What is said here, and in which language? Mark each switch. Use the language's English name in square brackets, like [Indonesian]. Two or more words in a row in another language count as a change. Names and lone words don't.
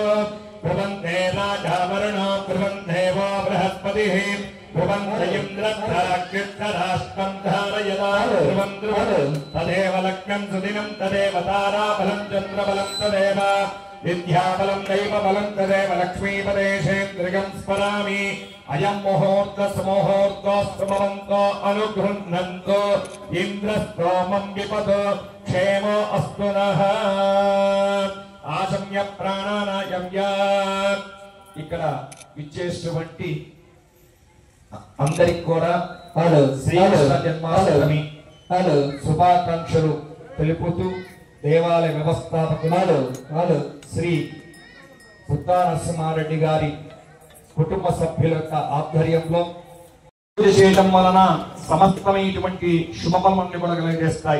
[Sanskrit] ब्रुवन्ते राजा वरुणो ब्रुवन्देवो बृहस्पतिः ब्रुवन्त इन्द्रराष्ट्रं धारयदा ध्रुवं ध्रुवं तदेव लग्नं सुदिनं तदेव ताराबलं चन्द्रबलं तदेव विद्याबलं दैवबलं तदेव लक्ष्मीपदेशेन्द्रियं स्मरामि अयं मुहूर्तस्मुहूर्तोऽस्तु भवन्तो अनुगृह्णन्तु इन्द्रस्तोमं विपदो क्षेमो अस्तु नः आशम्य प्राणानायम्य [Telugu] ఇక్కడ విచ్చేసినటువంటి అందరికి కూడా శ్రీకృష్ణ జన్మాష్టమి శుభాకాంక్షలు తెలుపుతూ దేవాలయ వ్యవస్థాపకులు శ్రీ బుద్ధా నరసింహారెడ్డి గారి కుటుంబ సభ్యుల యొక్క ఆధ్వర్యంలో పూజ చేయడం వలన సమస్తమైనటువంటి శుభఫలములను కూడా కలిగజేస్తాయి.